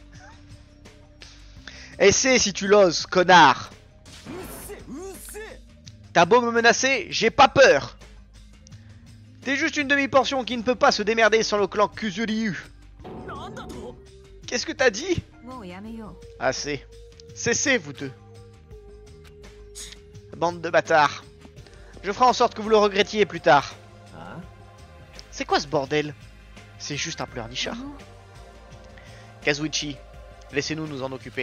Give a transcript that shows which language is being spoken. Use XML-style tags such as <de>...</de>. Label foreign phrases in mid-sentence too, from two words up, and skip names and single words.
<fr>Essaie si tu l'oses, connard. T'as beau me menacer, j'ai pas peur. T'es juste une demi-portion qui ne peut pas se démerder sans le clan Kuzuryu. Qu'est-ce que t'as dit?</fr> <ja>もうやめよう。</ja> <fr>Assez. Cessez, vous deux. Bande de bâtards. Je ferai en sorte que vous le regrettiez plus tard. C'est quoi ce bordel? C'est juste un pleurnichard. Kazuichi, laissez-nous nous en occuper.</fr>